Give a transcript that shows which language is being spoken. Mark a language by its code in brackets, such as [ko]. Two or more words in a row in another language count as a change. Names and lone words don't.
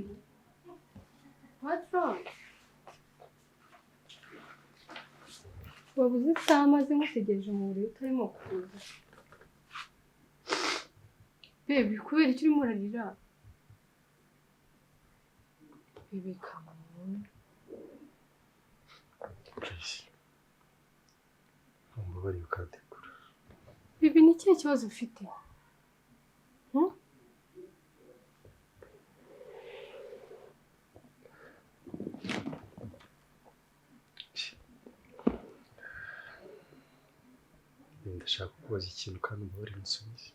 [en] What's wrong? [rw] Wabuze isaha maze ngutegereje mu buriri utarimo kuza. Baby, kubera icyo urimo urarira? [en] Baby, come on. Please. [rw] Umbabarire ukategura. Baby, ni ikihe kibazo ufite? Ndashaka kubaza ikintu kandi umbabarire unsubize.